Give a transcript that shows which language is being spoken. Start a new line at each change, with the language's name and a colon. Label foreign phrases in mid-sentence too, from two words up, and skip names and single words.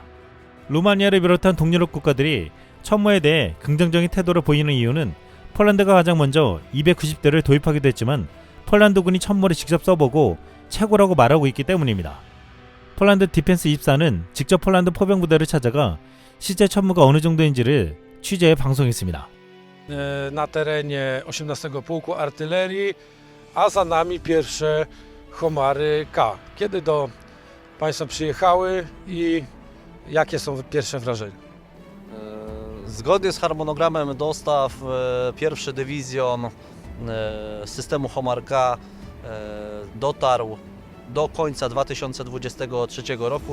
Korean: 루마니아를 비롯한 동유럽 국가들이 천무에 대해 긍정적인 태도를 보이는 이유는 폴란드가 가장 먼저 290대를 도입하기도 했지만 폴란드군이 천무를 직접 써보고 최고라고 말하고 있기 때문입니다. 폴란드 디펜스 24는 직접 폴란드 포병 부대를 찾아가 실제 천무가 어느 정도인지를 취재해 방송했습니다.
Polish: Na terenie 18 Pułku Artylerii, a za nami pierwsze Homary K. Kiedy do Państwa przyjechały i jakie są pierwsze wrażenia? Zgodnie z harmonogramem dostaw pierwszy dywizjon systemu Homar K dotarł do końca 2023 roku.